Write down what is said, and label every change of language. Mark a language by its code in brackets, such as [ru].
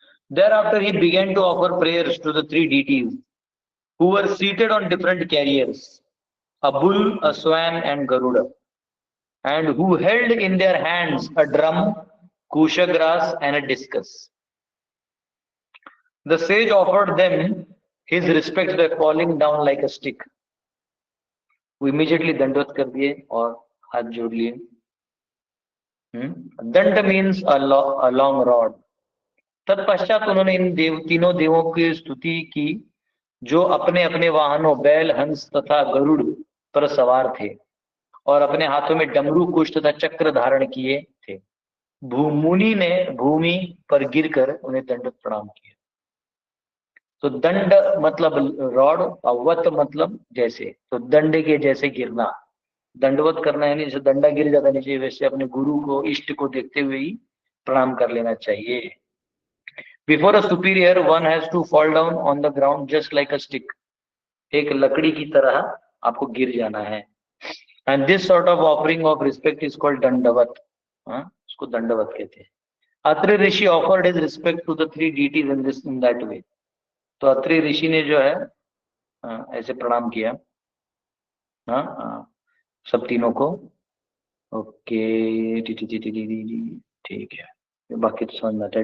[en] Thereafter he began to offer prayers to the three deities who were seated on different carriers, a bull, a swan and Garuda, and who held in their hands a drum, kusha grass and a discus. The sage offered them his respects by falling down like a stick. [hi] वो immediately दंडवत कर दिए और हाथ जोड़ लिए. [en] Danda means a long rod. [hi] तत्पश्चात उन्होंने इन तीनों देवों की स्तुति की जो अपने अपने वाहनों बैल, हंस तथा गरुड़ पर सवार थे और अपने हाथों में डमरू, कुश तथा चक्र धारण किए थे. मुनि ने भूमि पर गिरकर उन्हें दंड प्रणाम किया. तो दंड मतलब रॉड, अवत मतलब जैसे, तो दंड के जैसे गिरना, दंडवत करना है, जैसे दंडा गिर जाता नीचे वैसे अपने गुरु को, इष्ट को देखते हुए ही प्रणाम कर लेना चाहिए. [en] Before a superior, one has to fall down on the ground just like a stick. [hi] एक लकड़ी की तरह आपको गिर जाना है. [en] And this sort of offering of respect is called dandavat. [hi] उसको दंडवत कहते हैं। [en] Atri rishi offered his respect to the three deities in this in that way. [hi] तो अत्रि ऋषि ने जो है ऐसे प्रणाम किया सब तीनों को। ओके ठीक है, बाकी तो समझ में आता है।